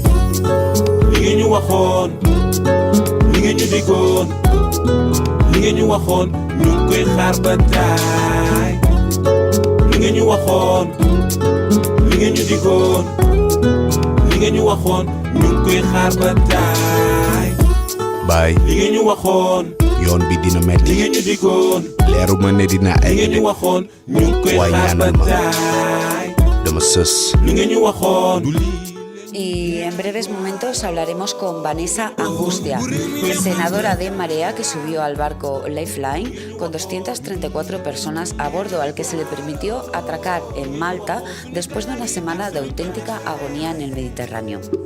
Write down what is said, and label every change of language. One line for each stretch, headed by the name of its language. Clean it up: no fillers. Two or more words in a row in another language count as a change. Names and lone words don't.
Wolof: li ngeen ñu waxoon li ngeen ñu diggoon li ngeen ñu waxoon ñu ngi koy xaar ba taay li ngeen ñu waxoon li ngeen ñu diggoon li ngeen ñu waxoon ñu ngi koy xaar ba taay baay li ngeen ñu waxoon yoon bi dina metti li ngeen ñu diggoon leeru ma ne dina li egg ngeen ñu waxoon ñu ngi koy xaar ba taay dama sës li ngeen ñu waxoon.
Spanish: Y en breves momentos hablaremos con Vanessa Angustia, senadora de Marea, que subió al barco Lifeline con 234 personas a bordo, al que se le permitió atracar en Malta después de una semana de auténtica agonía en el Mediterráneo.